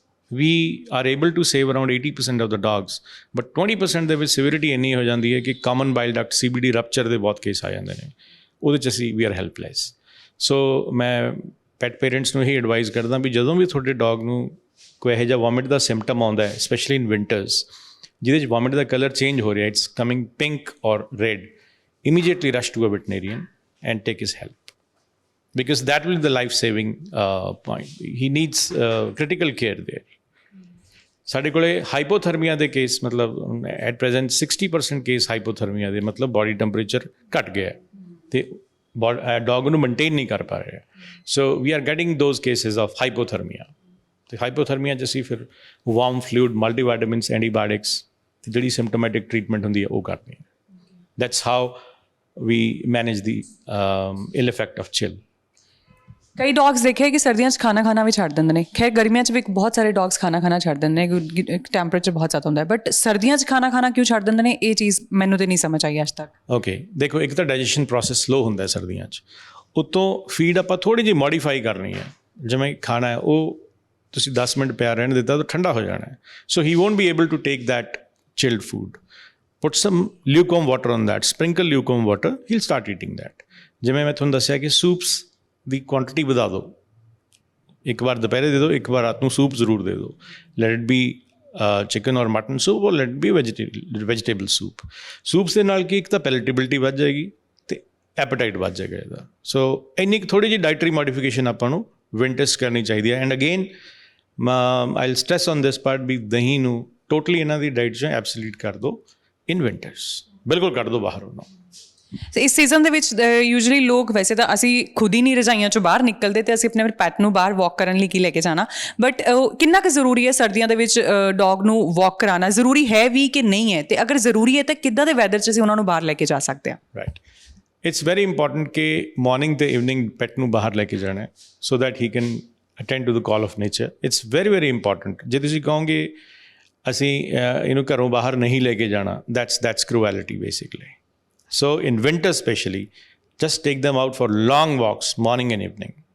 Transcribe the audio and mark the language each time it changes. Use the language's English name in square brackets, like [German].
[English] We are able to save around 80% of the dogs, but 20% [Punjabi] ਦੇ ਵਿੱਚ severity ਇੰਨੀ ਹੋ ਜਾਂਦੀ ਹੈ ਕਿ common bile duct CBD rupture ਦੇ ਬਹੁਤ ਕੇਸ ਆ ਜਾਂਦੇ ਨੇ, ਉਹਦੇ 'ਚ ਅਸੀਂ [English] we are helpless. [Punjabi] So ਮੈਂ ਪੈਟ ਪੇਰੈਂਟਸ ਨੂੰ ਇਹੀ ਐਡਵਾਈਜ਼ ਕਰਦਾ ਵੀ ਜਦੋਂ ਵੀ ਤੁਹਾਡੇ ਡੌਗ ਨੂੰ ਕੋਈ ਇਹੋ ਜਿਹਾ ਵੋਮਿਟ ਦਾ ਸਿੰਪਟਮ ਆਉਂਦਾ ਹੈ ਸਪੈਸ਼ਲੀ ਇਨ ਵਿੰਟਰਸ ਜਿਹਦੇ 'ਚ ਵੋਮਿਟ ਦਾ ਕਲਰ ਚੇਂਜ ਹੋ ਰਿਹਾ, [English] It's coming pink or red, immediately rush to a veterinarian and take his help because that will be the life-saving point. He needs critical care there. [Punjabi] ਸਾਡੇ ਕੋਲੇ hypothermia ਦੇ case ਮਤਲਬ at present 60% case hypothermia ਦੇ ਮਤਲਬ body temperature ਘਟ ਗਿਆ ਤੇ ਡੌਗ ਨੂੰ ਮੇਨਟੇਨ ਨਹੀਂ ਕਰ ਪਾ ਰਿਹਾ। [English] so we are getting those cases of hypothermia [Punjabi] ਤੇ ਹਾਈਪੋਥਰਮੀਆ 'ਚ ਅਸੀਂ ਫਿਰ ਵਾਰਮ ਫਲੂਇਡ, ਮਲਟੀਵਾਈਟਾਮਿਨਸ, ਐਂਟੀਬਾਇਓਟਿਕਸ ਤੇ ਜਿਹੜੀ ਸਿੰਪਟੋਮੈਟਿਕ ਟ੍ਰੀਟਮੈਂਟ ਹੁੰਦੀ ਹੈ ਉਹ ਕਰਦੇ ਹਾਂ। [English] That's how we manage the ill effect of chill. [Punjabi] ਕਈ ਡੌਗਸ ਦੇਖੇ ਕਿ ਸਰਦੀਆਂ 'ਚ ਖਾਣਾ ਖਾਣਾ ਵੀ ਛੱਡ ਦਿੰਦੇ ਨੇ। ਖੈਰ ਗਰਮੀਆਂ 'ਚ ਵੀ ਬਹੁਤ ਸਾਰੇ ਡੌਗਸ ਖਾਣਾ ਖਾਣਾ ਛੱਡ ਦਿੰਦੇ ਨੇ ਕਿਉਂਕਿ ਟੈਂਪਰੇਚਰ ਬਹੁਤ ਜ਼ਿਆਦਾ ਹੁੰਦਾ ਹੈ, ਬਟ ਸਰਦੀਆਂ 'ਚ ਖਾਣਾ ਖਾਣਾ ਕਿਉਂ ਛੱਡ ਦਿੰਦੇ ਨੇ, ਇਹ ਚੀਜ਼ ਮੈਨੂੰ ਤੇ ਨਹੀਂ ਸਮਝ ਆਈ ਅੱਜ ਤੱਕ। ਓਕੇ, ਦੇਖੋ ਇੱਕ ਤਾਂ ਡਾਈਜੈਸ਼ਨ ਪ੍ਰੋਸੈਸ ਸਲੋ ਹੁੰਦਾ ਹੈ ਸਰਦੀਆਂ 'ਚ, ਉੱਤੋਂ ਫੀਡ ਆਪਾਂ ਥੋੜ੍ਹੀ ਜਿਹੀ ਮੋਡੀਫਾਈ ਕਰਨੀ ਹੈ। ਜਿਵੇਂ ਖਾਣਾ ਹੈ ਉਹ ਤੁਸੀਂ 10 ਮਿੰਟ ਪਿਆ ਰਹਿਣ ਦਿੱਤਾ ਤਾਂ ਠੰਡਾ ਹੋ ਜਾਣਾ ਹੈ। [English] So he won't be able to take that chilled food. Put some lukewarm water on that, sprinkle lukewarm water, he'll start eating that. [Punjabi] ਜਿਵੇਂ ਮੈਂ ਤੁਹਾਨੂੰ ਦੱਸਿਆ ਕਿ ਸੂਪਸ ਦੀ ਕੁਆਂਟੀਟੀ ਵਧਾ ਦਿਓ, ਇੱਕ ਵਾਰ ਦੁਪਹਿਰੇ ਦੇ ਦਿਓ, ਇੱਕ ਵਾਰ ਰਾਤ ਨੂੰ ਸੂਪ ਜ਼ਰੂਰ ਦੇ ਦਿਓ। [English] Let it be chicken or mutton soup or let it be vegetable soup. [Punjabi] Soups ਦੇ ਨਾਲ ਕੀ ਇੱਕ ਤਾਂ ਪੈਲੇਟੇਬਿਲਿਟੀ ਵੱਧ ਜਾਏਗੀ ਅਤੇ ਐਪੇਟਾਈਟ ਵੱਧ ਜਾਏਗਾ ਇਹਦਾ। ਸੋ ਇੰਨੀ ਕੁ ਥੋੜ੍ਹੀ ਜਿਹੀ ਡਾਈਟਰੀ ਮੋਡੀਫਿਕੇਸ਼ਨ ਆਪਾਂ ਨੂੰ ਵਿੰਟਰਸ ਕਰਨੀ ਚਾਹੀਦੀ ਹੈ। [English] and again I will stress on this part [Punjabi] ਵੀ ਦਹੀਂ ਨੂੰ ਟੋਟਲੀ ਇਹਨਾਂ ਦੀ ਡਾਈਟ 'ਚੋਂ ਐਬਸੋਲੀਟ ਕਰ ਦਿਓ ਇਨ ਵਿੰਟਰਸ, ਬਿਲਕੁਲ ਕੱਢ ਦਿਓ ਬਾਹਰ ਉਹਨੂੰ। ਇਸ ਸੀਜ਼ਨ ਦੇ ਵਿੱਚ ਯੂਜੂਅਲੀ ਲੋਕ, ਵੈਸੇ ਤਾਂ ਅਸੀਂ ਖੁਦ ਹੀ ਨਹੀਂ ਰਜਾਈਆਂ 'ਚੋਂ ਬਾਹਰ ਨਿਕਲਦੇ ਤੇ ਅਸੀਂ ਆਪਣੇ ਪੈਟ ਨੂੰ ਬਾਹਰ ਵਾਕ ਕਰਨ ਲਈ ਕੀ ਲੈ ਕੇ ਜਾਣਾ, ਬਟ ਕਿੰਨਾ ਕੁ ਜ਼ਰੂਰੀ ਹੈ ਸਰਦੀਆਂ ਦੇ ਵਿੱਚ ਡੌਗ ਨੂੰ ਵਾਕ ਕਰਾਉਣਾ? ਜ਼ਰੂਰੀ ਹੈ ਵੀ ਕਿ ਨਹੀਂ ਹੈ? ਤੇ ਅਗਰ ਜ਼ਰੂਰੀ ਹੈ ਤਾਂ ਕਿੱਦਾਂ ਦੇ ਵੈਦਰ 'ਚ ਅਸੀਂ ਉਹਨਾਂ ਨੂੰ ਬਾਹਰ ਲੈ ਕੇ ਜਾ ਸਕਦੇ ਹਾਂ? [English] right, it's very important [Punjabi] ਕਿ ਮਾਰਨਿੰਗ ਅਤੇ ਇਵਨਿੰਗ ਪੈਟ ਨੂੰ ਬਾਹਰ ਲੈ ਕੇ ਜਾਣਾ ਹੈ [English] So that he can attend to the call of nature. It's very very important. [Punjabi] ਜੇ ਤੁਸੀਂ ਕਹੋਗੇ ਅਸੀਂ ਇਹਨੂੰ ਘਰੋਂ ਬਾਹਰ ਨਹੀਂ ਲੈ ਕੇ ਜਾਣਾ, [English] that's cruelty basically. So in winter especially, just take them out for long walks morning and evening.